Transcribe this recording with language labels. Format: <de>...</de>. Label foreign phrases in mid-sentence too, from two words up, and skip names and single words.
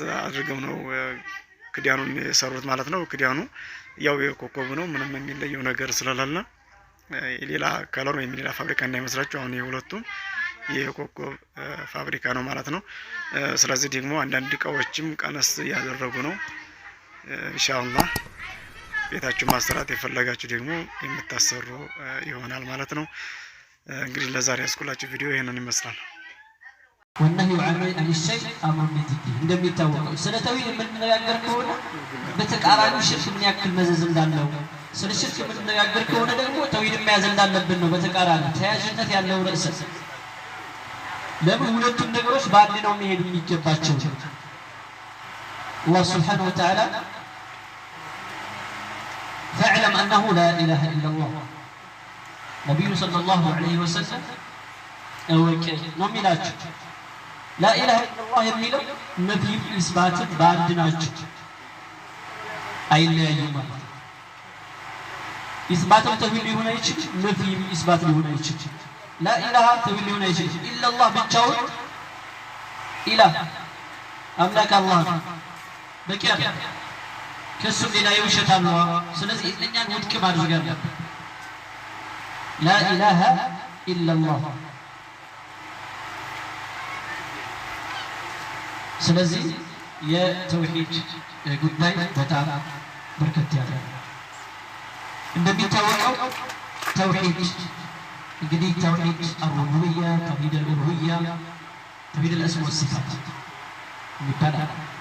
<am>አድርገው ነው ክዳኑን የሰሩት ማለት ነው። ክዳኑ ያው የኮከብ ነው። ምንም የሚለየው ነገር ስለሌለ ሌላ ከለር ወይም ሌላ ፋብሪካ እንዳይመስላችሁ። አሁን የሁለቱም የኮከብ ፋብሪካ ነው ማለት ነው። ስለዚህ ደግሞ አንዳንድ እቃዎችም ቀነስ ያደረጉ ነው። ኢንሻአላህ ቤታችሁ ማሰራት የፈለጋችሁ ደግሞ የምታሰሩ ይሆናል ማለት ነው። እንግዲህ ለዛሬ ያስኩላችሁ ቪዲዮ ይሄንን ይመስላል።</am> <ar>والنهي عن الشيء امر بذكره</ar> <am>እንደሚታወቀው ስለ ተውሂድ የምንነጋገር ከሆነ በተቃራኒው ሽርክ ምን ያክል መዘዝ እንዳለው ስለ ሽርክ የምንነጋገር ከሆነ ደግሞ ተውሂድ መያዝ እንዳለብን ነው። በተቃራኒ ተያያዥነት ያለው ርዕስ ለምን ሁለቱም ነገሮች በአንድ ነው መሄድ የሚገባቸው። አላህ</am> <ar>سبحانه وتعالى فاعلم انه لا اله الا الله</ar> <am>ነብዩ</am> <ar>صلى الله عليه وسلم</ar> <am>እወቅ ነው የሚላቸው።</am> <ar>لا إله إلا الله</ar> <am>የሚለው ነብይም ኢስባትን በአንድ ናቸው፣ አይለያዩም ማለት ነው። ኢስባትም ተውሂድ ሊሆን አይችልም፣ ነብይም ኢስባት ሊሆን አይችልም።</am> <ar>لا إله</ar> <am>ተውሂድ ሊሆን አይችልም።</am> <ar>إلا الله</ar> <am>ብቻውን ኢላህ አምላክ አላህ በቂ አይደለም፣ ከሱም ሌላ የውሸት አለ። ስለዚህ እነኛን ውድቅ ማድረግ አለብን።</am> <ar>لا إله إلا الله</ar> <am>ስለዚህ የተውሂድ ጉዳይ በጣም በርከት ያለ እንደሚታወቀው ተውሂድ እንግዲህ</am> <ar>توحيد الربوبية፣ توحيد الألوهية፣ توحيد الأسماء والصفات</ar> <am>ይባላል።</am>